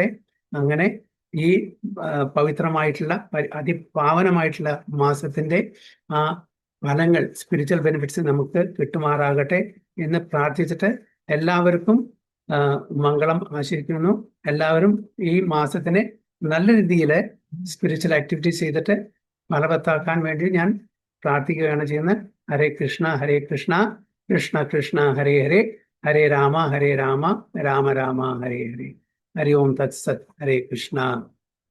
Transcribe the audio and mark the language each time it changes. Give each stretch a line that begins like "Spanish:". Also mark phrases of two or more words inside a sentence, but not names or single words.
Malayalam: അങ്ങനെ ഈ പവിത്രമായിട്ടുള്ള, അതിപാവനമായിട്ടുള്ള മാസത്തിന്റെ ആ ഫലങ്ങൾ,
English: spiritual benefits
Malayalam: നമുക്ക് കിട്ടുമാറാകട്ടെ എന്ന് പ്രാർത്ഥിച്ചിട്ട് എല്ലാവർക്കും മംഗളം ആശംസിക്കുന്നു. എല്ലാവരും ഈ മാസത്തിനെ നല്ല രീതിയിൽ
English: spiritual activities
Malayalam: ചെയ്തിട്ട് ഫലവത്താക്കാൻ വേണ്ടി ഞാൻ പ്രാർത്ഥിക്കുകയാണ് ചെയ്യുന്നത്.
Sanskrit: हरे कृष्ण कृष्ण कृष्ण हरे हरे, राम राम राम हरे हरे हरि ओम तत्सत हरे कृष्णा